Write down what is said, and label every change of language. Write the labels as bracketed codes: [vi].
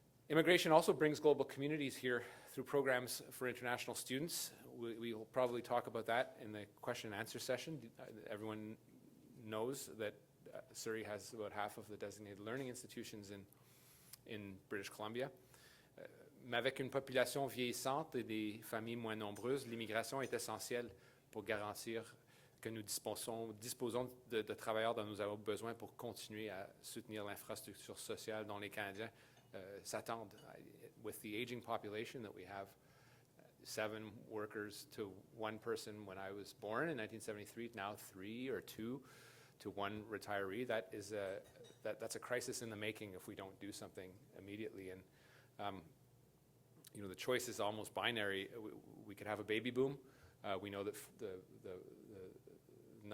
[en] Immigration also brings global communities here through programs for international students. We will probably talk about that in the question and answer session. Everyone knows that Surrey has about half of the designated learning institutions in British Columbia. [fr] Mais avec une population vieillissante et des familles moins nombreuses, l'immigration est essentielle pour garantir que nous disposons de travailleurs dont nous avons besoin pour continuer à soutenir l'infrastructure sociale dont les Canadiens s'attendent. [en] With the aging population that we have, 7 workers to 1 person when I was born in 1973, now 3 or 2 to 1 retiree. That's a crisis in the making if we don't do something immediately. And the choice is almost binary. We could have a baby boom. We know that the